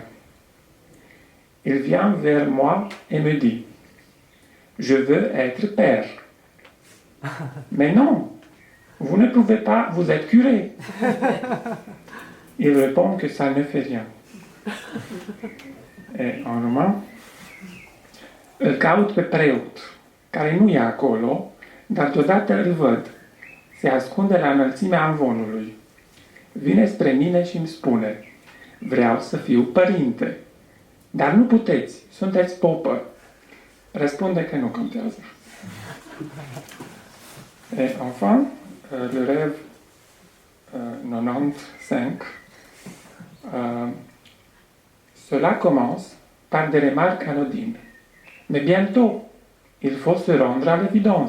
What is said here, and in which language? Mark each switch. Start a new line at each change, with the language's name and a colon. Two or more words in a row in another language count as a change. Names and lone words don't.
French: Il vient vers moi et me dit « Je veux être père. » Mais non, vous ne pouvez pas, vous êtes curé. Il répond que ça ne fait rien. Et en roman,
Romanian: îl caut pe preot, care nu e acolo, dar deodată îl văd. Se ascunde la înălțimea amvonului. Vine spre mine și îmi spune, vreau să fiu părinte. Dar nu puteți, sunteți popă. Răspunde că nu contează.
French: Et enfin, le rêve 95. Cela commence par des remarques anodines. Mais bientôt, il faut se rendre à l'évidence.